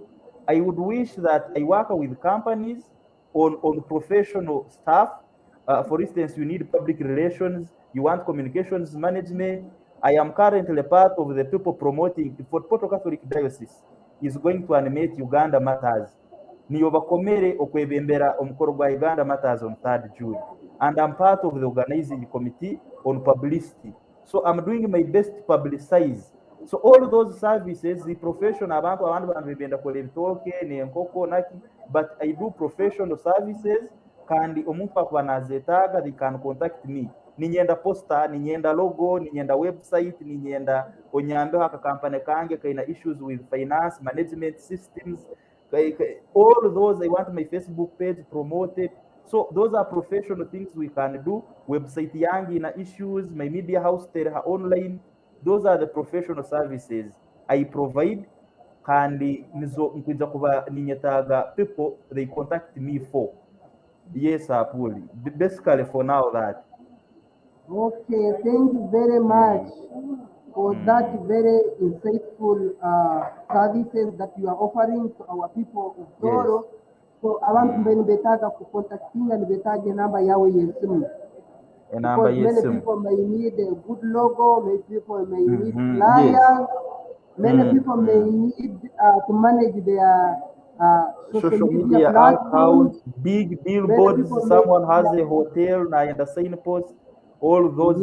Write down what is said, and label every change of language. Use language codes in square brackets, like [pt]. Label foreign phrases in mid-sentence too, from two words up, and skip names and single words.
[en] I would wish that I work with companies on professional stuff. For instance, you need public relations, you want communications management. I am currently part of the people promoting for Porto Catholic Diocese is going to animate Uganda Matters. [ttj] Niyo bakomere okwebembera omukoro gwa Uganda Matters [en] on 3rd June. And I'm part of the organizing committee on publicity. So I'm doing my best to publicize. So all those services, the professional [ttj] abantu abandi benda kola ebitooke n'enkoko naki, [en] but I do professional services [ttj] kandi omuntu akuba nazeetaaga, [en] they can contact me. [ttj] Ninyenda poster, ninyenda logo, ninyenda website, ninyenda onyambeho akakampani kange kaina [en] issues with finance management systems. All those, I want my Facebook page promoted. So those are professional things we can do. Website [ttj] yangi na [en] issues, my media house her online. Those are the professional services I provide. [ttj] Kandi nizo nkuja kuba ninyetaga [en] people they contact me for. Yes, Apuli. Basically for now that. Okay, thank you very much for that very insightful services that you are offering to our people of Tooro. [ttj] So abantu mbeni betaga kucontactinga ni betage namba yawe yesimu. Enamba [en] Because many [ttj] yesimu. [en] people may need a good logo, many people may need Yes. flyers, many people may need to manage their social media platforms. accounts, big billboards, people someone may- has a hotel and a signpost, all those